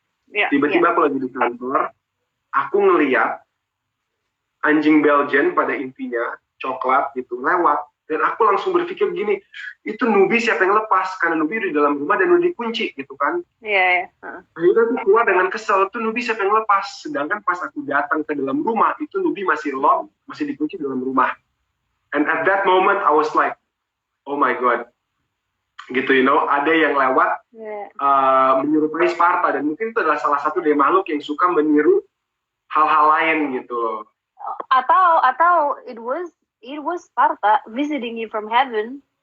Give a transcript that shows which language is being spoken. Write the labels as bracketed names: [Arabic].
[Indonesian] Tiba-tiba aku lagi di kantor, aku ngeliat anjing Belgian pada intinya, coklat gitu, lewat. Dan aku langsung berpikir gini, itu Nubi siapa yang lepas? Karena Nubi di dalam rumah dan udah dikunci gitu kan. Akhirnya aku keluar dengan kesel, itu Nubi siapa yang lepas? Sedangkan pas aku datang ke dalam rumah, itu Nubi masih lock, masih dikunci dalam rumah. [English] And at that moment, I was like, oh my God. [Indonesian] Gitu, ada yang lewat menyerupai Sparta, dan mungkin itu adalah salah satu dari makhluk yang suka meniru hal-hal lain gitu. Atau [English] it was Sparta visiting you from heaven.